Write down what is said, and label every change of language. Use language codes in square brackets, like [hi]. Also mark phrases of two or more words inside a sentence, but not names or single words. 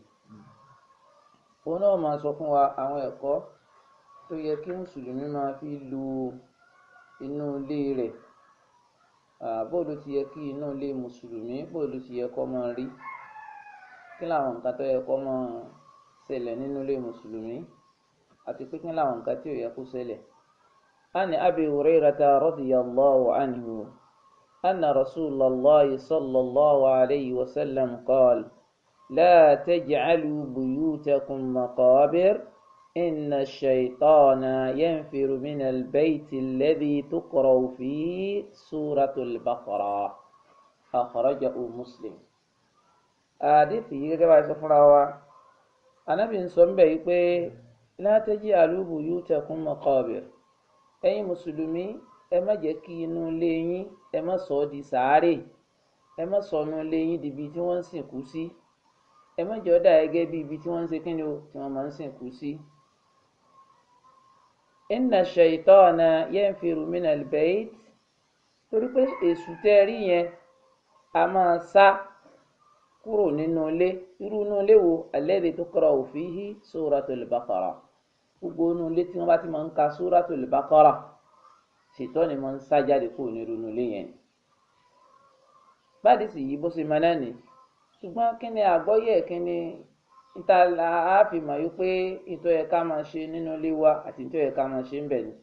[yo] Òun náà máa sọ fún wa àwọn ẹ̀kọ́ tó yẹ kí mùsùlùmí máa fi lu inú ilé rẹ̀. Bó ló ti yẹ kí inú ilé mùsùlùmí, bó ló ti yẹ kó máa rí, kí làwọn nǹkan tó yẹ kó máa ṣẹlẹ̀ nínú ilé mùsùlùmí, àti pé kí làwọn nǹkan tí ò yẹ kó ṣẹlẹ̀. [ar] عن أبي هريرة رضي الله عنه أن رسول الله صلى الله عليه وسلم قال لا تجعلوا بيوتكم مقابر إن الشيطان ينفر من البيت الذي تقرأ فيه سورة البقرة أخرجه مسلم. [yo] àdìsí yìí gẹ́gẹ́ bá a sọ fúnra wa, Ànábì ń sọ ńbẹ̀ yìí pé [ar] لا تجعلوا بيوتكم مقابر. [yo] ẹ̀yin mùsùlùmí, ẹ má jẹ́ kí inú ilé yín, ẹ má sọ ọ́ di sàárè, ẹ má sọ inú ilé yín di ibi tí wọ́n ń sìnkú sí, ẹ má jẹ́ ó dà gẹ́gẹ́ bí ibi tí wọ́n ń ṣe kíni o, tí wọ́n máa ń sìnkú sí. [ar] إن الشيطان ينفر من البيت, [yo] torí pé èṣù tẹ́ rí yẹn a máa sá kúrò nínú ilé. Irú inú ilé wo? [ar] الذي تقرأ فيه سورة البقرة. [yo] Gbogbo inú ilé tí wọ́n bá ti máa ń ka suratul baqara, Ṣàítánì máa ń sá jáde kúrò nínú inú ilé yẹn. Bádìsì yìí bó ṣe máa náà ni, ṣùgbọ́n kí ni àgbọ́yé, kí ni níta a fi mọ̀ yí pé ìtọ́ yẹ ká máa ṣe nínú ilé wa àti ìtọ́ yẹ ká máa ṣe ń bẹ̀ ni.